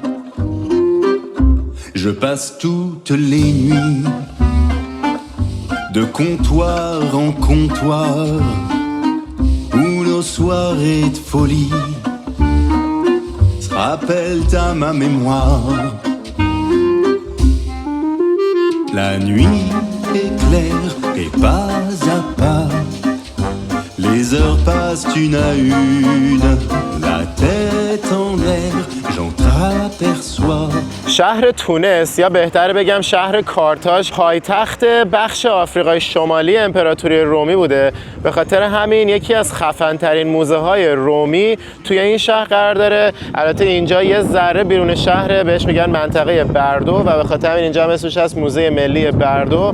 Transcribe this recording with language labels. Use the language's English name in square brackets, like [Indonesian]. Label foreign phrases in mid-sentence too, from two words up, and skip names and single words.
[French] Je passe toutes les nuits de comptoir en comptoir où nos soirées de folie rappellent à ma mémoire. La nuit est claire et pas à pas les heures passent une à une, la tête en l'air, j'entr'aperçois. [Persian] شهر تونس یا بهتر بگم شهر کارتاژ پایتخت بخش آفریقای شمالی امپراتوری رومی بوده. به خاطر همین یکی از خفن‌ترین موزه های رومی توی این شهر قرار داره. البته اینجا یه ذره بیرون شهره، بهش میگن منطقه بردو و به خاطر همین اینجا هم اسمش هست موزه ملی بردو.